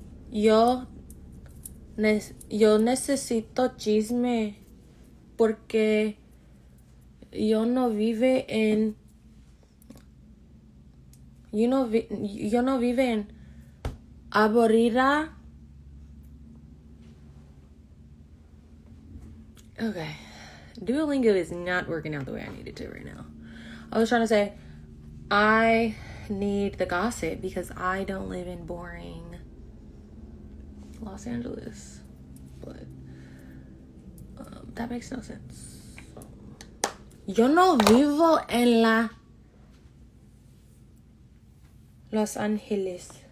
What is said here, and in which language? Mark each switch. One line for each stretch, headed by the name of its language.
Spanish: Yo necesito chisme porque yo no vive en yo no vive en aburrida.
English: Okay. Duolingo is not working out the way I need it to right now. I was trying to say I need the gossip because I don't live in boring Los Angeles. But that makes no sense.
Spanish: Yo no vivo en Los Angeles.